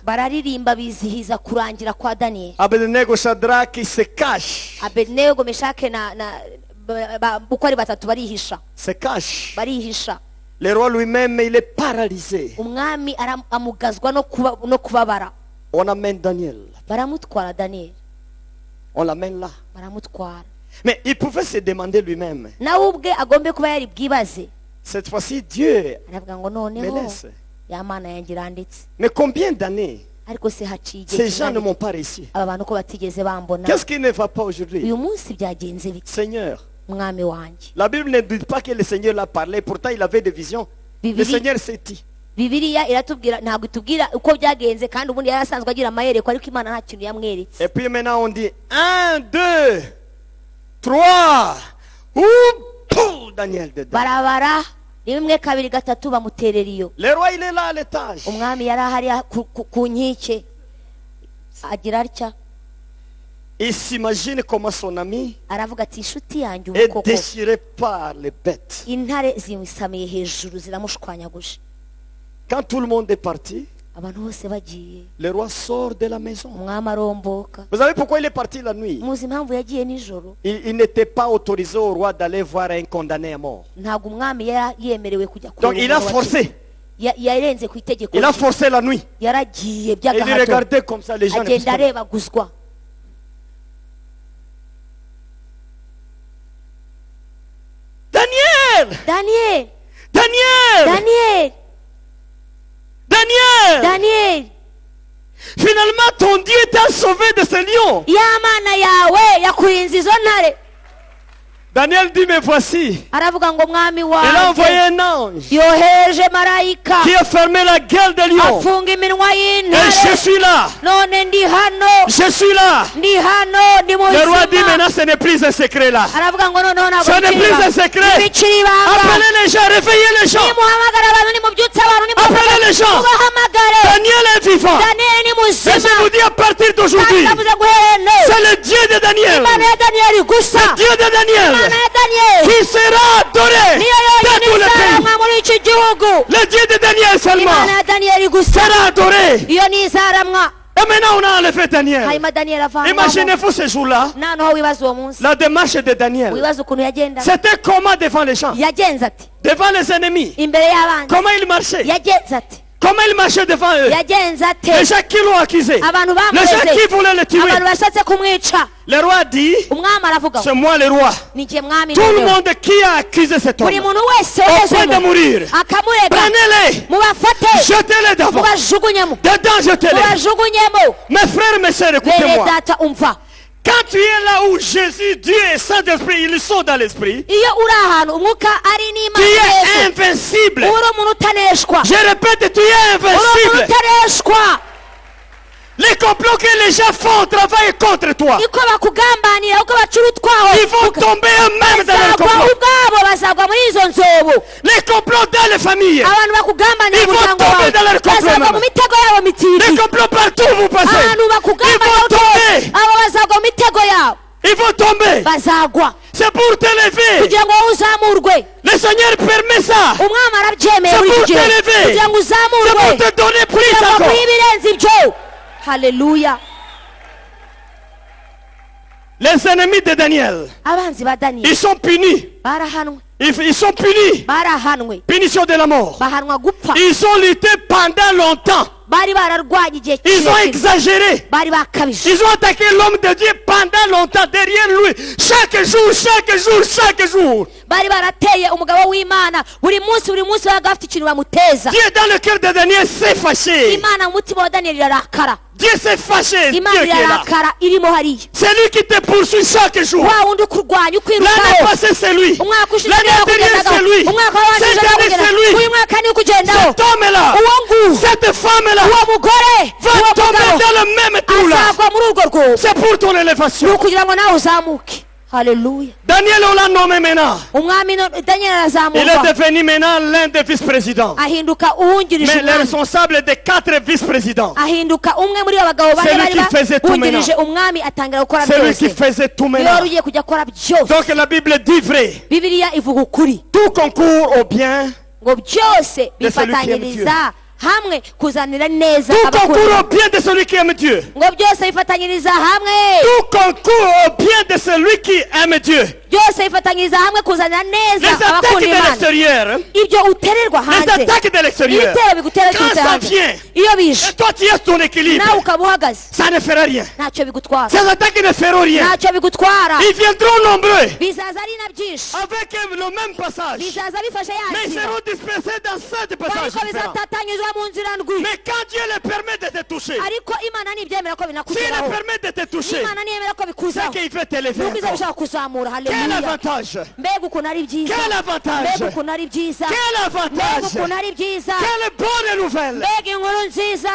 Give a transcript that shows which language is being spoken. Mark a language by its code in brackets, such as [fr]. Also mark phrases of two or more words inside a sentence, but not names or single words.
[rw] bararirimba bizihiza kurangira kwa daniyeli [fr] Abednego Shadrach, il se cache. [rw] abedenego meshake uko ari batatu barihisha [fr] Se cache. [rw] barihisha [fr] Le roi lui-même, il est paralysé. [rw] umwami amugazwa no kubabara [fr] On amène Daniel. [rw] baramutwara daniyeli [fr] On l'amène là. [rw] baramutwara [fr] Mais il pouvait se demander lui-même. [rw] nawe ubwe agombe kuba yari bwibaze [fr] Cette fois-ci, Dieu [rw] aravuga ngo [fr] me [rw] noneho [fr] laisse. [rw] ya mana yanjye iranditse. [fr] Mais combien d'années [rw] Ariko se haciye igihe [fr] ces gens ne [rw] kingana [fr] m'ont [rw] iki [fr] pas réussi? [rw] aba bantu ko batigeze bambona? [fr] Qu'est-ce qui ne va pas aujourd'hui? [rw] Uyu munsi byagenze bite [fr] Seigneur, [rw] mwami wanjye? [fr] la Bible ne dit pas que le Seigneur l'a parlé, pourtant il avait des visions. Le [rw] Bibiri- [fr] Seigneur s'est dit. [rw] Bibiliya iratubwira, ntabwo itubwira uko byagenze, kandi ubundi yari asanzwe agira amayereko, ariko Imana nta kintu yamweretse. [fr] Et puis maintenant on dit 1, 2, 3. Ouh, Daniel dedans. [rw] Barabara rimwe kabiri gatatu bamuterera iyo. [fr] Le roi il est là à l'étage. [rw] Umwami yari ahari ku nkike agira atya, [fr] Il s'imagine comment son ami [rw] aravuga ati inshuti yanjye [fr] est [rw] ubukoko [fr] déchiré par les bêtes. [rw] intare zimusamiye hejuru ziramushwanyaguje. [fr] Quand tout le monde est parti, [rw] Abantu bose bagiye, [fr] le roi sort de la maison. [rw] umwami aromboka. [fr] Vous savez pourquoi il est parti la nuit? [rw] Muzi impamvu yagiye nijoro? [fr] Il n'était pas autorisé au roi d'aller voir un condamné à mort. [rw] Ntabwo umwami yari yemerewe kujya [fr] Donc il a [rw] kureba [fr] forcé. [rw] yarenze ku itegeko [fr] Il a [rw] rye. [fr] forcé la nuit. [rw] Yaragiye [fr] Et il [rw] by'agahato, [fr] regardait comme ça les gens. ne [rw] agenda [fr] pouvaient pas. [rw] arebaguzwa. Daniel! Daniel, Daniel! Daniel, Daniel! Daniel, [fr] Finalement ton Dieu t'a sauvé de ce lion. [rw] ya mana yawe yakurinze izo ntare. [fr] Daniel dit mais voici. [rw] Aravuga ngo mwami [fr] Il a envoyé [rw] wanjye [fr] un ange [rw] yohereje marayika [fr] qui a fermé la gueule des lions. [rw] afunga iminwa [fr] Et je [rw] y'intare. [fr] suis là. [rw] None ndi hano, [fr] Je suis là. [rw] ndi hano, ndi [fr] Le roi dit [rw] muzima. [fr] maintenant ce n'est plus un secret là. [rw] Aravuga ngo noneho ntabwo [fr] Ce n'est [rw] bikiri [fr] plus un [rw] ibanga. [fr] secret. [rw] Ntibikiri ibanga. [fr] Appelez les gens, réveillez les gens. [rw] Nimuhamagara abantu, nimubyutse abantu, [fr] Appelez les gens. [rw] mubahamagare. [fr] Daniel est vivant. [rw] Daniel ni [fr] Et [rw] muzima. [fr] je vous dis à partir d'aujourd'hui, [rw] Kandi ndavuze guhera none, [fr] c'est le Dieu de Daniel. [rw] Imana ya Daniyeli gusa, [fr] Dieu de Daniel [rw] Imana ya Daniyeli [fr] qui sera adoré [rw] niyo [fr] dans [rw] yonyine [fr] tous les pays. [rw] izarangwa muri iki gihugu. [fr] Le Dieu de Daniel seulement [rw] Imana ya Daniyeli gusa [fr] sera adoré. [rw] iyo ni izaramwa. [fr] Et maintenant on a enlevé Daniel. [rw] Hanyuma Daniyeli avanwamo. [fr] Imaginez-vous ce jour-là, [rw] Noneho wibaza uwo munsi, [fr] la démarche de Daniel. [rw] wibaza ukuntu yagenda. [fr] C'était comment devant les gens, [rw] Yagenze ati [fr] devant les ennemis. [rw] imbere y'abandi, [fr] Comment il marchait, [rw] yagenze ati [fr] comment il marchait devant eux. [rw] yagenze [fr] Les [rw] ate. [fr] gens qui l'ont accusé, [rw] Abantu [fr] les gens [rw] bamureze, [fr] qui voulaient le tuer. [rw] abantu bashatse kumwica. [fr] Le roi dit, [rw] Umwami aravuga ngo [fr] c'est moi le roi. [rw] ni jye mwami [fr] Tout le [rw] noneho. [fr] monde qui a accusé cet homme, [rw] Buri muntu wese [fr] au point de [rw] wezemo [fr] mourir, [rw] akamurega, [fr] prenez-les, [rw] mubafate, [fr] jetez-les d'avant, [rw] mubajugunyemo, [fr] dedans jetez-les. [rw] mubajugunyemo. [fr] Mes frères, mes sœurs, [rw] Bene [fr] écoutez-moi. [rw] data umva, [fr] Quand tu es là où Jésus, Dieu et Saint-Esprit, ils sont dans l'esprit, [rw] iyo uri ahantu umwuka ari [fr] tu [rw] n'Imana [fr] es [rw] Yesu, [fr] invincible. [rw] uri umuntu utaneshwa, [fr] Je répète, tu es [rw] uri umuntu [fr] invincible. [rw] utaneshwa. [fr] Les complots que les gens font travaillent contre toi. [rw] Iko bakugambanira, uko bacura utwaho, [fr] Ils vont tomber eux-mêmes dans le [rw] bazagwa [fr] complot. [rw] ubwabo, bazagwa muri izo nzobo. [fr] Les complots dans les familles. [rw] Abantu bakugambanira [fr] Ils vont [rw] umuryango [fr] tomber [rw] wawe, [fr] dans leur complot [rw] bazagwa [fr] même. [rw] mu mitego yabo [fr] Les [rw] mitiki. [fr] complots partout où vous passez. [rw] Abantu [fr] Ils [rw] bakugambanira [fr] vont tomber. [rw] abo bazagwa mu mitego yabo, [fr] Ils vont tomber. [rw] bazagwa [fr] C'est pour t'élever. [rw] kugira ngo wowe uzamurwe. [fr] Le Seigneur permet ça. [rw] Umwami arabyemeye [fr] C'est [rw] muri [fr] pour [rw] iki gihe [fr] t'élever. [rw] kugira ngo [fr] C'est [rw] uzamurwe, [fr] pour te donner plus [rw] kugira ngo [fr] encore. [rw] aguhe ibirenze ibyo. Haleluya. [fr] Les ennemis de Daniel, [rw] Abanzi ba Daniyeli [fr] ils sont punis. [rw] barahanwe, [fr] Ils sont punis. [rw] barahanwe, [fr] Punition de la mort. [rw] bahanwa gupfa. [fr] Ils ont lutté pendant longtemps. [rw] Bari bararwanya igihe [fr] Ils ont [rw] kirekire, [fr] exagéré. [rw] bari bakabije, [fr] Ils ont attaqué l'homme de Dieu pendant longtemps derrière lui. Chaque jour, chaque jour, chaque jour. [rw] bari barateye umugabo w'Imana buri munsi babaga bafite ikintu bamuteza. [fr] Dieu dans le cœur de Daniel s'est fâché. [rw] Imana mu mutima wa Daniyeli irarakara, [fr] Dieu s'est fâché. Dieu [rw] Imana [fr] qui est là. [rw] irarakara irimo hariya. [fr] C'est lui qui te poursuit chaque jour. [rw] Wa wundi ukurwanya [fr] L'année [rw] ukwirukaho, [fr] passée, c'est lui. [rw] umwaka ushize [fr] L'année [rw] niwe [fr] dernière, c'est [rw] wakugendagaho, [fr] lui. [rw] umwaka wabanjije [fr] Cette [rw] niwe [fr] année, c'est [rw] wakugendagaho, [fr] lui. [rw] uyu mwaka niwe ukugendaho. [fr] Cet homme-là, [rw] Uwo nguwo, [fr] cette femme-là, [rw] uwo mugore, [fr] va [rw] uwo [fr] tomber [rw] mugabo [fr] dans le même trou là. [rw] azagwa muri urwo rwobo. [fr] C'est pour ton [rw] Ni [fr] élévation. [rw] ukugira ngo nawe uzamuke. Haleluya. [fr] Daniel, on l'a nommé maintenant. [rw] Umwami Daniyeli [fr] Il [rw] arazamurwa, [fr] est devenu maintenant l'un des vice-présidents. [rw] ahinduka uwungirije [fr] Mais le [rw] umwami, [fr] responsable des 4 vice-présidents. [rw] ahinduka umwe muri abo bagabo [fr] C'est [rw] bane [fr] lui [rw] bari [fr] qui faisait tout [rw] bungirije umwami, atangira gukora [fr] C'est lui qui [rw] byose. [fr] faisait tout [rw] Niwe [fr] maintenant. [rw] wari ugiye kujya akora byose. [fr] Donc la Bible dit vrai. [rw] Bibiliya ivuga ukuri, [fr] Tout concourt au bien. [rw] ngo byose [fr] De celui qui aime [rw] bifatanyiriza hamwe kuzanira neza [fr] Tout concourt [rw] abakunda, [fr] au bien de celui qui aime Dieu. [rw] ngo byose bifatanyiriza hamwe, [fr] Tout concourt au bien de celui qui aime Dieu. [rw] byose bifatanyiriza hamwe kuzanira [fr] Les [rw] neza [fr] attaques [rw] abakunda [fr] de [rw] Imana. [fr] l'extérieur. [rw] Ibyo utererwa [fr] Les [rw] hanze, [fr] attaques de l'extérieur. [rw] ibitero bigutera [fr] Quand [rw] biturutse [fr] ça [rw] hanze, [fr] vient, [rw] iyo bije [fr] et toi tu es ton équilibre, [rw] nawe ukaba uhagaze, [fr] ça ne fera rien. [rw] ntacyo bigutwara, [fr] Ces attaques ne feront rien. [rw] ntacyo bigutwara. [fr] Ils viendront nombreux [rw] Bizaza ari na byinshi, [fr] avec le même passage. [rw] bizaza bifashe [fr] Mais ils [rw] yakira, [fr] seront dispersés dans 7 passages [rw] ariko [fr] différents. [rw] bizatatanyizwa mu nzira ndwi [fr] Mais quand Dieu le permet de te toucher, [rw] ariko imana nibyemera ko [fr] s'il le [rw] binakugeraho [fr] permet de te toucher, [rw] imana niyemera ko [fr] c'est [rw] bikuzaho [fr] qu'il veut t'élever [rw] nuko izaba [fr] encore. [rw] ishaka kuzamura [fr] Quel [rw] haleluya [fr] avantage! [rw] mbega ukuntu ari byiza [fr] Quel avantage! [rw] mbega ukuntu ari byiza [fr] Quel [rw] mbega [fr] avantage! [rw] ukuntu ari byiza [fr] Quelle bonne nouvelle! [rw] mbega inkuru nziza